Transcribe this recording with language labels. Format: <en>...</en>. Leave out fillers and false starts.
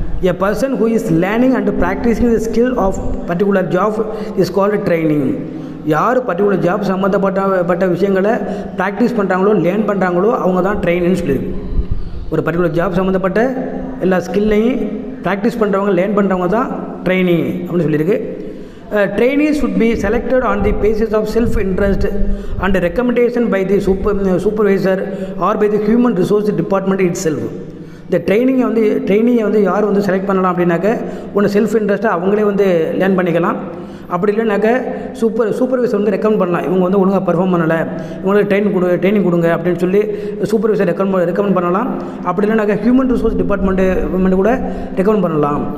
<en>A person who is learning and practicing the skill of particular job is called training.</en> <ta>யார் particular job சம்மந்தப்பட்ட விஷயங்களை practice பண்ணுறாங்களோ learn பண்ணுறாங்களோ அவங்க தான் ட்ரெயினின்னு சொல்லியிருக்கு. ஒரு பர்டிகுலர் ஜாப் சம்மந்தப்பட்ட எல்லா ஸ்கில்லையும் ப்ராக்டிஸ் பண்ணுறவங்க லேர்ன் பண்ணுறவங்க தான் ட்ரைனிங் அப்படின்னு சொல்லியிருக்கு.</ta> <en>Trainees should be selected on the basis of self-interest and recommendation by the supervisor or by the human resource department itself.</en> <ta>இந்த ட்ரைனிங்கை வந்து யார் வந்து செலக்ட் பண்ணலாம் அப்படின்னாக்க ஒன்று செல்ஃப் இன்ட்ரெஸ்ட்டாக அவங்களே வந்து லேர்ன் பண்ணிக்கலாம். அப்படி இல்லைனாக்க சூப்பர்வைசர் வந்து ரெக்கமெண்ட் பண்ணலாம். இவங்க வந்து ஒழுங்காக பர்ஃபார்ம் பண்ணலை, இவங்களுக்கு ட்ரைனிங் கொடுங்க அப்படின்னு சொல்லி சூப்பர்வைசர் ரெக்கமெண்ட் பண்ணலாம். அப்படி இல்லைனாக்க ஹியூமன் ரிசோர்ஸ் டிபார்ட்மெண்ட் கூட ரெக்கமெண்ட் பண்ணலாம்.</ta>